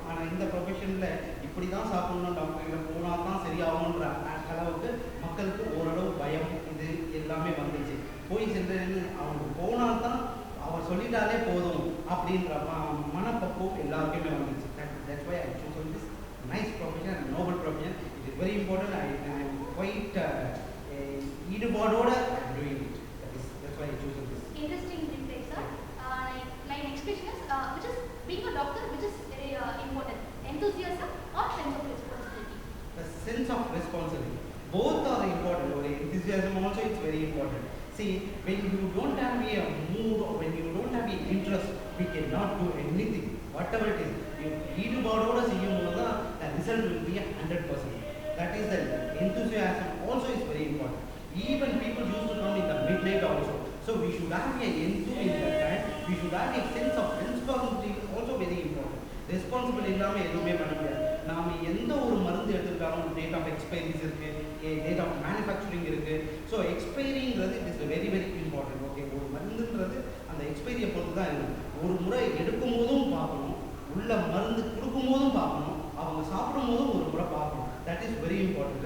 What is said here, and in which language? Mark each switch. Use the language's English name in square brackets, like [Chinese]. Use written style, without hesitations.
[Tamil] ஆனால் இந்த ப்ரொஃபஷனில் இப்படி தான் சாப்பிடணும், டாக்டர் போனால் தான் சரியாகணுன்ற அளவுக்கு மக்களுக்கு ஓரளவு பயம் இது எல்லாமே வந்துச்சு. போய் சென்று அவங்க போனால் தான் அவர் சொல்லிட்டாலே போதும் அப்படின்ற மனப்பக்குவம் எல்லாருக்குமே வந்துச்சு. [English] That's why I choose this nice profession and noble profession. It is very important. I am quite [Tamil] ஈடுபாடோட [English] doing it. That's why I choose this. Interesting reply, sir. My next question is, which is being a doctor, which is very important, enthusiasm or sense of responsibility? The sense of responsibility. Both are important. Enthusiasm also is very important. See, when you don't have a mood or when you don't have an interest, we cannot do anything. Whatever it is, [Tamil] ஈடுபாடோட செய்யும்போது தான் [English] the result will be 100%. That is the enthusiasm also is very important. Even people used to come in the midnight also. So we should have a enthusiasm in that time. We should have a sense of responsibility also very important. [Tamil] Responsible இல்லாமல் எதுவுமே பண்ண முடியாது. நாம் எந்த ஒரு மருந்து எடுத்துக்கிட்டாலும் [English] date of expiries [Tamil] இருக்குது, [English] date of manufacturing [Tamil] இருக்குது. So எக்ஸ்பைரிங்கிறது [English] It is very very important. [Tamil] Okay, ஒரு மருந்துன்றது அந்த எக்ஸ்பைரியை பொறுத்து தான் இருக்குது. ஒரு முறை எடுக்கும் போதும் பார்க்கணும், உள்ள மருந்து கொடுக்கும் போதும் பார்க்கணும், அவங்க சாப்பிடும் போதும் ஒரு முறை பார்க்கணும். [English] That is very important.